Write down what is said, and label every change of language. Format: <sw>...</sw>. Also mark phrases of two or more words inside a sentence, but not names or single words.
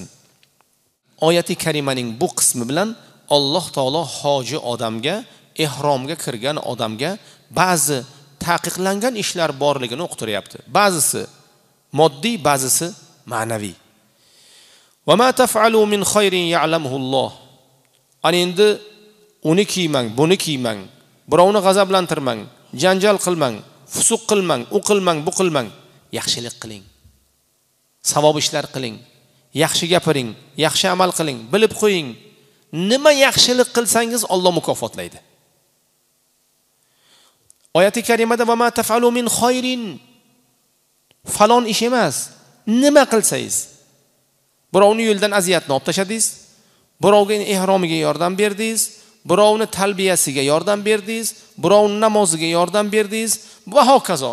<uz>Oyati karimaning bu qismi bilan Alloh taolo hoji odamga, ihromga kirgan odamga ba'zi taqiqlangan ishlar borligini uqtiryapti. Ba'zisi moddiy, ba'zisi ma'naviy.</uz> <ar>وما تفعلوا من خير يعلمه الله.</ar> <uz>Ana endi uni kiymang, buni kiymang, birovni g'azablantirmang, janjal qilmang, fusuq qilmang, u qilmang, bu qilmang. Yaxshilik qiling. Savob ishlar qiling. Yaxshi gapiring, yaxshi amal qiling, bilib qo'ying. Nima yaxshilik qilsangiz Alloh mukofotlaydi. Oyati karimada</uz> <ar>وما تفعلوا من خير,</ar> <uz>falon ish emas, nima qilsangiz. Birovni yo'ldan aziyatni olib tashladingiz, birovga ihromiga yordam berdingiz, birovni talbiyasiga yordam berdingiz, birovni namoziga yordam berdingiz va hokazo.</uz>